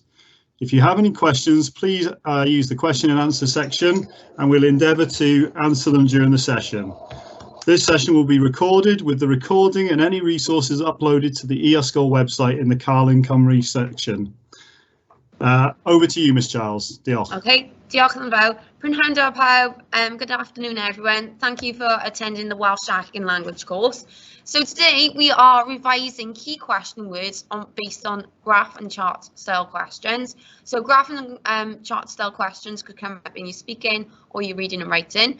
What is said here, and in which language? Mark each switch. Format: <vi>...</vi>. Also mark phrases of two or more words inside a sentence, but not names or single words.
<en>If you have any questions, please use the question and answer section and we'll endeavour to answer them during the session. This session will be recorded with the recording and any resources uploaded to the e-sgol website in the Carlin Cymraeg section. Over to you, Miss Giles. Diolch.</en> <cy>Okay, diolch yn fawr. Prynhawn pawb.</cy> <en>Good afternoon, everyone. Thank you for attending the Welsh second language course. So today we are revising key question words based on graph and chart style questions. So graph and chart style questions could come up in your speaking or your reading and writing.</en>